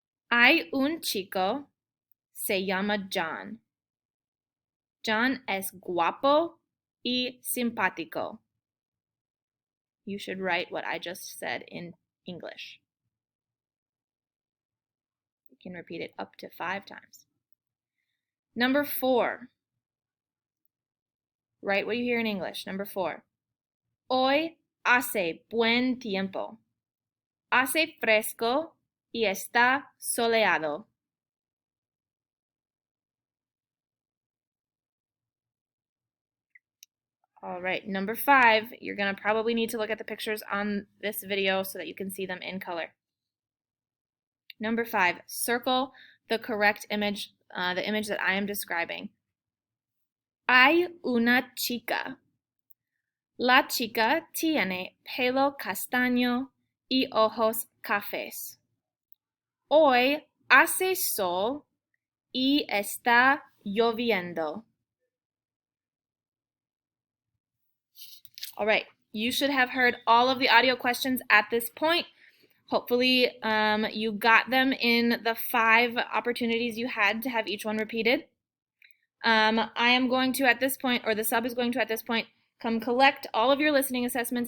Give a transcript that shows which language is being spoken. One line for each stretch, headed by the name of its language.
Spanish: Hay un chico, se llama John. John es guapo y simpático.
English: You should write what I just said in English. You can repeat it up to 5 times. Number 4. Write what you hear in English. Number 4.
Spanish: Hoy hace buen tiempo. Hace fresco y está soleado.
English: All right, number 5, you're going to probably need to look at the pictures on this video so that you can see them in color. Number 5, circle the correct image, the image that I am describing.
Spanish: Hay una chica. La chica tiene pelo castaño y ojos cafés. Hoy hace sol y está lloviendo.
English: All right, you should have heard all of the audio questions at this point. Hopefully you got them in the 5 opportunities you had to have each one repeated. I am going to at this point, or the sub is going to at this point, come collect all of your listening assessments.